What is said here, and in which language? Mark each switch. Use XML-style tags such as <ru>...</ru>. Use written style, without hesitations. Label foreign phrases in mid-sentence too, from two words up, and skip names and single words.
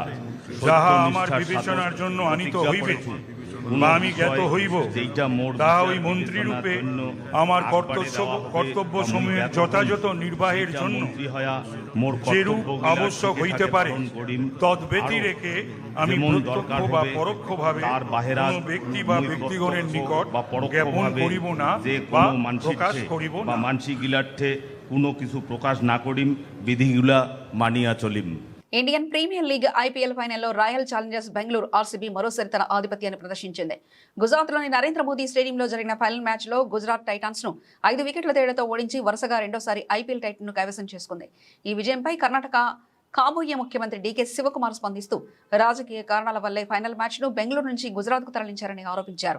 <bn>যাহা আমার বিবেচনার জন্য আনিত হইবে বা আমি জ্ঞাত হইব, তাহা ওই মন্ত্রীরূপে আমার কর্তব্য সমূহের যথাযথ নির্বাহের জন্য যেরূপ আবশ্যক হইতে পারে তদ্ব্যতি রেখে আমি প্রত্যক্ষ বা পরোক্ষভাবে কোনো ব্যক্তি বা ব্যক্তিগণের নিকট জ্ঞাপন করিব না বা প্রকাশ করিব না। মানসিক গিলার্থে কোনো কিছু প্রকাশ না করিম, বিধিগুলা মানিয়া চলিম।</bn> <te>ఇండియన్ ప్రీమియర్ లీగ్ ఐపీఎల్ ఫైనల్లో రాయల్ ఛాలెంజర్స్ బెంగళూరు ఆర్సీబీ మరోసారి తన ఆధిపత్యాన్ని ప్రదర్శించింది. గుజరాత్లోని నరేంద్ర మోదీ స్టేడియంలో జరిగిన</te> <en>final matchలో</en> <te>గుజరాత్ టైటాన్స్ ను 5 వికెట్ల తేడాతో ఓడించి వరుసగా రెండోసారి ఐపీఎల్ టైటిల్ను కైవసం చేసుకుంది. ఈ విజయంపై కర్ణాటక కాబోయే ముఖ్యమంత్రి డీకే శివకుమార్ స్పందిస్తూ రాజకీయ కారణాల వల్లే</te> <en>final matchను</en> <te>బెంగళూరు నుంచి గుజరాత్కు తరలించారని ఆరోపించారు.</te>